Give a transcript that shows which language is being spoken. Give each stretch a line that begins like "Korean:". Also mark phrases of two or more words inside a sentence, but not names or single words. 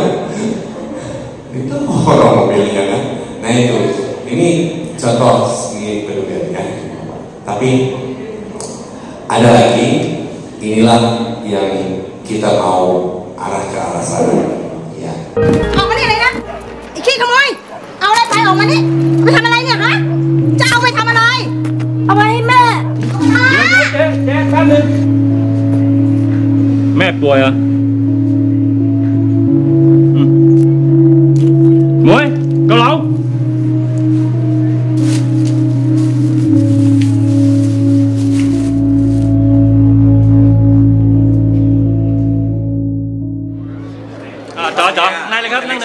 Indonesian: Itu orang mobilnya kan. Nah itu, ini contoh segi pedulian ya. Tapi ada lagi, inilah yang kita mau arah ke arah sana. Ya.
Thai: ออกมานี่เลยนะไอ้ขี้ขโมยเอาอะไรไปออกมานี่ไปทำอะไรเนี่ยฮะจะเอาไปทำอะไรเอาไปให้แม่ เจ๊แป๊บนึงแม่ป่วยเหรอหมวยเกาเหลาจ๋อนั่งเลยครับนั่งเลย